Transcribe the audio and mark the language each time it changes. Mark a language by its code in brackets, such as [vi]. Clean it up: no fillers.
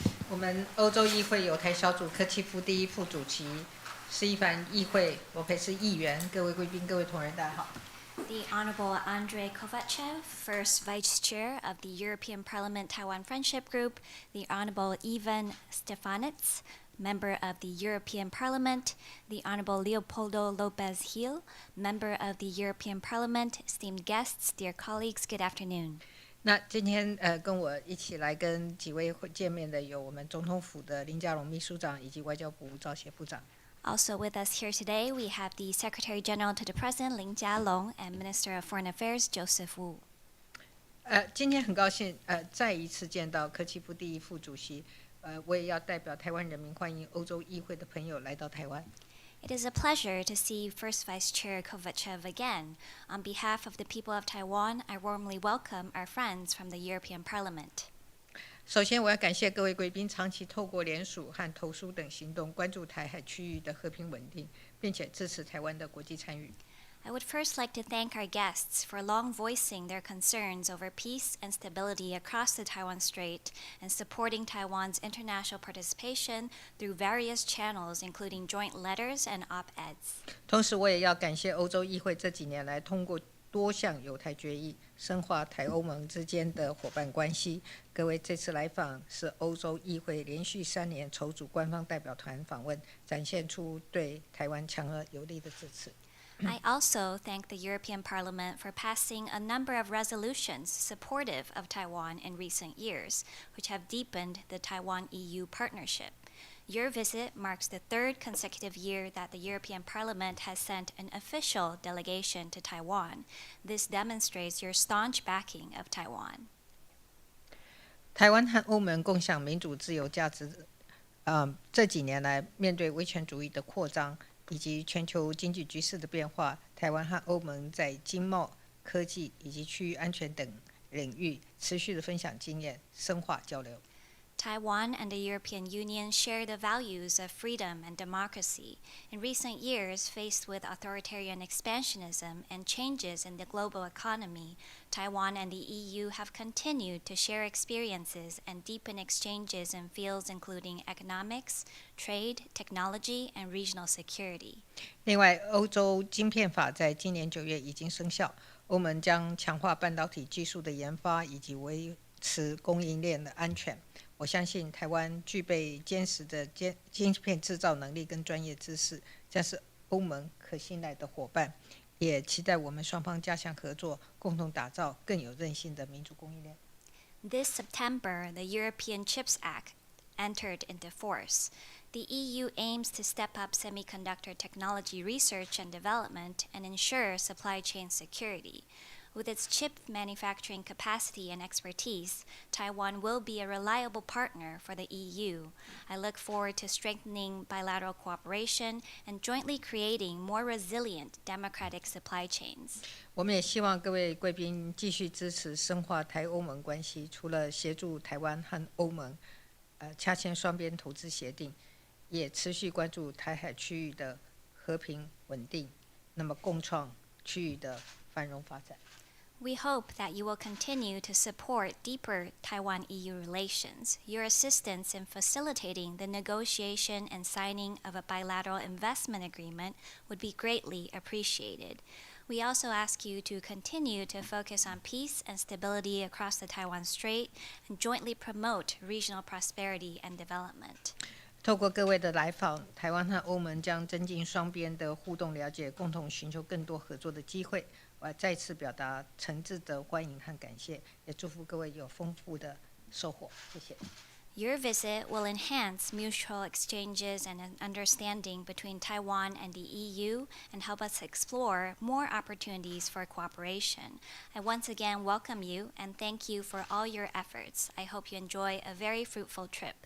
[zh] 我们欧洲议会友台小组柯契夫第一副主席施一凡议会罗培斯议员，各位贵宾、各位同仁，大家好。 [en] The Honorable Andrey Kovatchev, First Vice Chair of the European Parliament Taiwan Friendship Group, the Honorable Ivan Stefanets, Member of the European Parliament, the Honorable Leopoldo Lopez Gil, Member of the European Parliament, esteemed guests, dear colleagues, good afternoon. [zh] 那今天跟我一起来跟几位会见面的有我们总统府的林佳龙秘书长以及外交部赵协部长。 [en] Also with us here today, we have the Secretary General to the President, Lin Jialong, and Minister of Foreign Affairs, Joseph Wu. [zh] 今天很高兴再一次见到柯契夫第一副主席，我也要代表台湾人民欢迎欧洲议会的朋友来到台湾。 [en] It is a pleasure to see First Vice Chair Kovatchev again. On behalf of the people of Taiwan, I warmly welcome our friends from the European Parliament. [zh] 首先，我要感谢各位贵宾长期透过联署和投书等行动，关注台海区域的和平稳定，并且支持台湾的国际参与。 [en] I would first like to thank our guests for long voicing their concerns over peace and stability across the Taiwan Strait and supporting Taiwan's international participation through various channels, including joint letters and op-eds. [zh] 同时，我也要感谢欧洲议会这几年来通过多项友台决议，深化台欧盟之间的伙伴关系。各位这次来访是欧洲议会连续3年筹组官方代表团访问，展现出对台湾强而有力的支持。 [en] I also thank the European Parliament for passing a number of resolutions supportive of Taiwan in recent years, which have deepened the Taiwan-EU partnership. Your visit marks the third consecutive year that the European Parliament has sent an official delegation to Taiwan. This demonstrates your staunch backing of Taiwan. [zh] 台湾和欧盟共享民主自由价值，这几年来面对威权主义的扩张以及全球经济局势的变化，台湾和欧盟在经贸、科技以及区域安全等领域持续的分享经验，深化交流。 [en] Taiwan and the European Union share the values of freedom and democracy. In recent years, faced with authoritarian expansionism and changes in the global economy, Taiwan and the EU have continued to share experiences and deepen exchanges in fields including economics, trade, technology, and regional security. [zh] 另外，欧洲晶片法在今年9月已经生效，欧盟将强化半导体技术的研发以及维持供应链的安全。我相信台湾具备坚实的晶片制造能力跟专业知识，将是欧盟可信赖的伙伴，也期待我们双方加强合作，共同打造更有韧性的民主供应链。 [en] This September, the European Chips Act entered into force. The EU aims to step up semiconductor technology research and development and ensure supply chain security. With its chip manufacturing capacity and expertise, Taiwan will be a reliable partner for the EU. I look forward to strengthening bilateral cooperation and jointly creating more resilient democratic supply chains. [zh] 我们也希望各位贵宾继续支持深化台欧盟关系，除了协助台湾和欧盟洽签双边投资协定，也持续关注台海区域的和平稳定，那么共创区域的繁荣发展。 [en] We hope that you will continue to support deeper Taiwan-EU relations. Your assistance in facilitating the negotiation and signing of a bilateral investment agreement would be greatly appreciated. We also ask you to continue to focus on peace and stability across the Taiwan Strait and jointly promote regional prosperity and development. [zh] 透过各位的来访，台湾和欧盟将增进双边的互动了解，共同寻求更多合作的机会。我再次表达诚挚的欢迎和感谢，也祝福各位有丰富的收获。谢谢。 [en] Your visit will enhance mutual exchanges and an understanding between Taiwan and the EU and help us explore more opportunities for cooperation. I once again welcome you and thank you for all your efforts. I hope you enjoy a very fruitful trip.